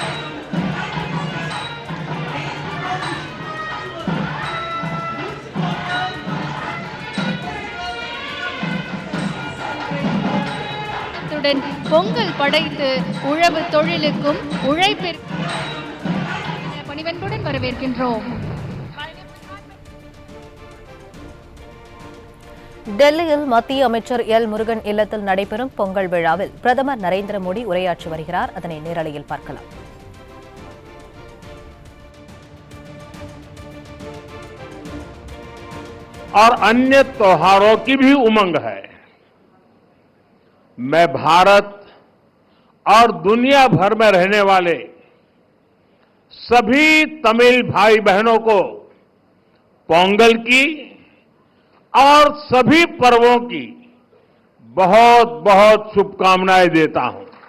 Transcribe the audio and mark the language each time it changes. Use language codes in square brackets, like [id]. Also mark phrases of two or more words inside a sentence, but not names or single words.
[ta] பொங்கல் படைத்து உழவு தொழிலுக்கும் உழைப்பிற்கும் பணிவன்புடன் வரவேற்கின்றோம். டெல்லியில் மத்திய அமைச்சர் எல் முருகன் இல்லத்தில் நடைபெறும் பொங்கல் விழாவில் பிரதமர் நரேந்திர மோடி உரையாற்றி வருகிறார். அதனை நேரலையில் பார்க்கலாம். [hi] और अन्य त्योहारों की भी उमंग है. मैं भारत और दुनिया भर में रहने वाले सभी तमिल भाई बहनों को पोंगल की और सभी पर्वों की बहुत बहुत शुभकामनाएं देता हूं.